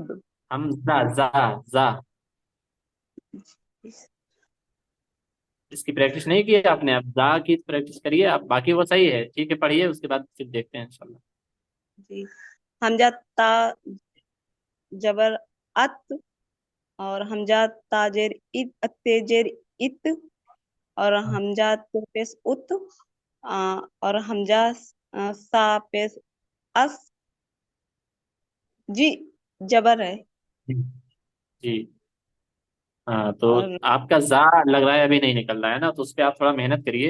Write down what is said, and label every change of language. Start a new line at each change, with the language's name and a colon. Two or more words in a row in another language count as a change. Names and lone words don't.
Urdu: حمزہ زا اس کی پریکٹس نہیں کی ہے آپ نے. اب زا کی پریکٹس کریے آپ. باقی وہ صحیح ہے ٹھیک ہے پڑھیے اس کے بعد پھر دیکھتے ہیں انشاءاللہ. جی حمزہ تا جبر ات اور حمزہ تاجر ات تیجر ات اور حمزہ تو پیس ات اور حمزہ سا پیس اس جی جبر ہے جی ہاں تو اور آپ کا زا لگ رہا ہے ابھی نہیں نکل رہا ہے نا تو اس پہ آپ تھوڑا محنت کریے.